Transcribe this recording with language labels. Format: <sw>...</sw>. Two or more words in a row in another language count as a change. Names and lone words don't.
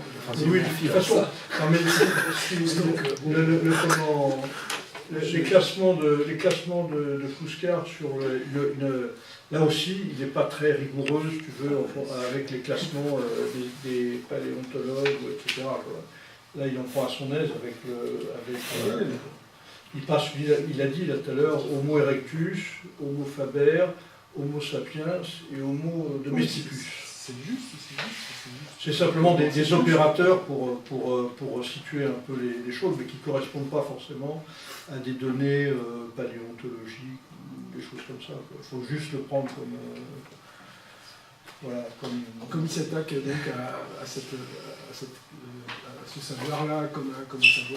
<fr>Enfin, oui, de toute façon, les classements de Fousscard sur là aussi, il n'est pas très rigoureux, si tu veux, avec les classements des paléontologues, etc. Là, il en prend à son aise il passe, il a dit là tout à l'heure, Homo erectus, Homo faber, Homo sapiens et Homo domesticus. C'est juste. C'est simplement des opérateurs pour situer un peu les choses, mais qui ne correspondent pas forcément à des données paléontologiques ou des choses comme ça. Il faut juste le prendre comme... Comme il s'attaque donc à ce savoir-là comme un savoir.</fr>